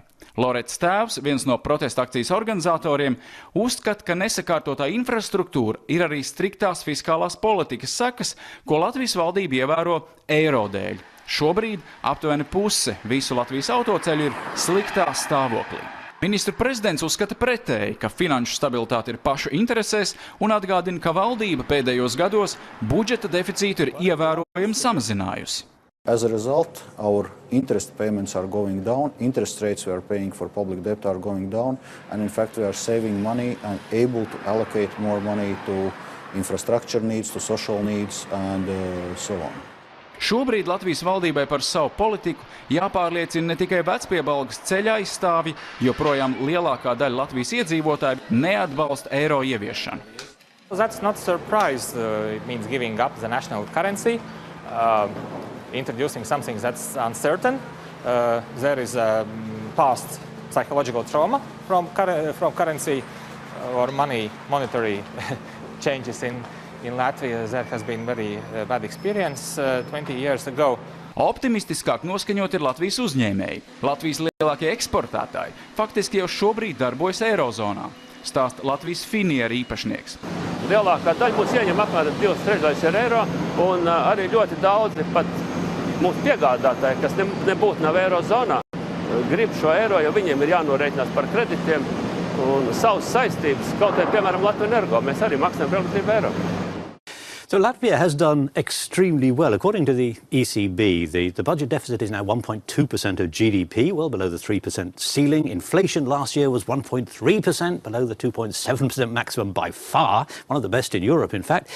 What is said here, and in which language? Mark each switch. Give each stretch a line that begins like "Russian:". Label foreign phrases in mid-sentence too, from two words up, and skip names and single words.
Latvian: Lorets tēvs, viens no protesta akcijas organizatoriem, uzskata, ka nesakārtotā infrastruktūra ir arī striktās fiskālās politikas sekas, ko Latvijas valdība ievēro eiro dēļ. Šobrīd aptuveni puse visu Latvijas autoceļu ir sliktā stāvoklī. Ministru prezidents uzskata pretēji, ka finanšu stabilitāte ir pašu interesēs un atgādina, ka valdība pēdējos gados budžeta deficītu ir ievērojami samazinājusi.
English: As a result, our interest payments are going down, interest rates we are paying for public debt are going down, and in fact we are saving money and able to allocate more money to infrastructure needs, to social needs and so on.
Latvian: Šobrīd Latvijas valdībai par savu politiku jāpārliecina ne tikai Vecpiebalgas ceļa aizstāvji, jo projām lielākā daļa Latvijas iedzīvotāju neatbalsta eiro ieviešanu.
English: That's not a surprise. It means giving up the national currency. Introducing something that's uncertain. There is a past psychological trauma from currency or monetary changes in Latvia. There has been very bad experience 20 years ago.
Latvian: Optimistiskāk noskaņot ir Latvijas uzņēmēji. Latvijas lielākie eksportētāji faktiski jau šobrīd darbojas Eirozonā, stāsta Latvijas finieru īpašnieks. Lielākā daļa mūs ieņem apmēram 2/3 ir eiro, un arī ļoti daudzi pat mūsu piegādātāji, kas nebūtu nav Eirozonā, grib šo eiro, jo viņiem ir jānorēķinās par kreditiem un savas saistības. Kaut arī, piemēram, Latvian mēs arī maksājam relatīvi eiro.
English: So Latvia has done extremely well. According to the ECB, the budget deficit is now 1.2% of GDP, well below the 3% ceiling. Inflation last year was 1.3%, below the 2.7% maximum by far, one of the best in Europe, in fact.